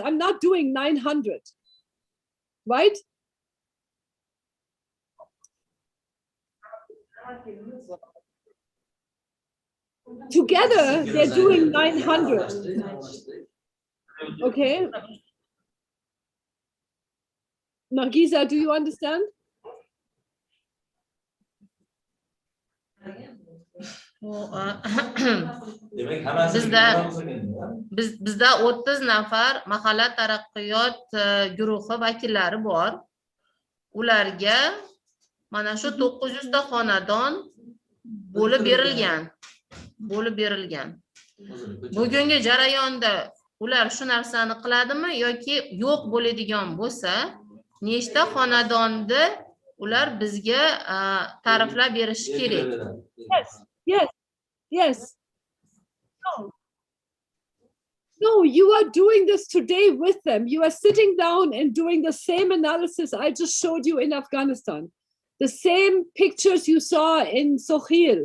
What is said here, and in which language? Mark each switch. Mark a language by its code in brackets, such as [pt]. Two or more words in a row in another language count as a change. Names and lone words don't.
[en] I'm not doing 900, right? Together, they're doing 900. Okay. Nargiza, do you understand? [uz] Bizda 30 nafar mahalla taraqqiyot guruhi vakillari bor. Ularga mana shu 900 ta xonadon bo'lib berilgan. Bugungi jarayonda ular shu narsani qiladimi yoki yo'q bo'ladigan bo'lsa, nechta xonadonni ular bizga ta'riflab berishi kerak. [en] Yes. No, you are doing this today with them. You are sitting down and doing the same analysis I just showed you in Afghanistan. The same pictures you saw in Sokhil.